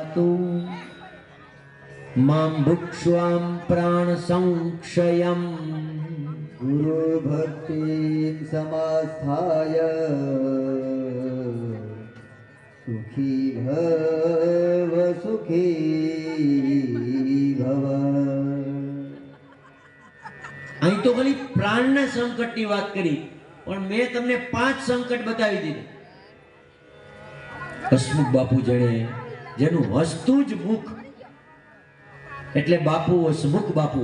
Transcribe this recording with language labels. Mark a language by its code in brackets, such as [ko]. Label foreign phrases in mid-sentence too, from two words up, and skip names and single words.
[sa] पातु मां भुक्ष्वां प्राण संक्षयम् गुरु भक्ति समास्थाय सुखी भव सुखी भव। [gu] અહીં તો ખાલી પ્રાણના સંકટની વાત કરી, પણ મેં તમને 5 સંકટ બતાવી દીધા. હસમુખ બાપુ જેણે જેનું હસતું જ મુખ એટલે બાપુ હસમુખ બાપુ.